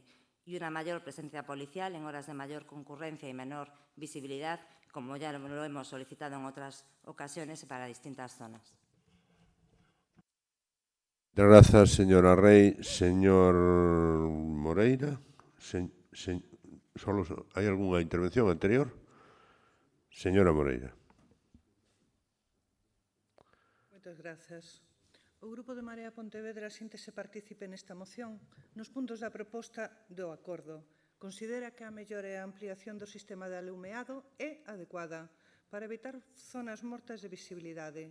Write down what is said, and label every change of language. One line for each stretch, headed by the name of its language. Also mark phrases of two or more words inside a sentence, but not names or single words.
Spanish: Y una mayor presencia policial en horas de mayor concurrencia y menor visibilidad, como ya lo hemos solicitado en otras ocasiones para distintas zonas. Gracias, señora Rey. Señor Moreira, ¿hay alguna intervención anterior? Señora Moreira.
Galician: Moitas grazas. O Grupo de Marea Pontevedra síntese partícipe nesta moción nos puntos da proposta do acordo. Considera que a mellora e a ampliación do sistema de alumeado é adecuada para evitar zonas mortas de visibilidade.